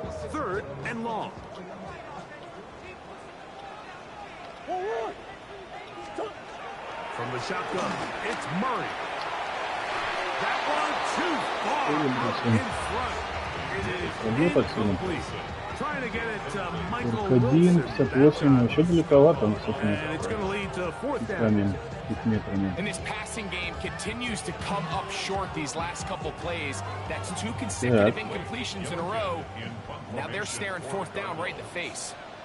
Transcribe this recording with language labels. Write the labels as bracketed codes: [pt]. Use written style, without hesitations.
[en] 3rd and long. From the shotgun, it's Murray. That one too far up in front. It is incomplete. [ru] 41, 58, еще далековато с этими метрами. [en] And this passing game continues to come up short these last couple plays. That's 2 consecutive incompletions in a row. Now they're staring 4th down right in the face.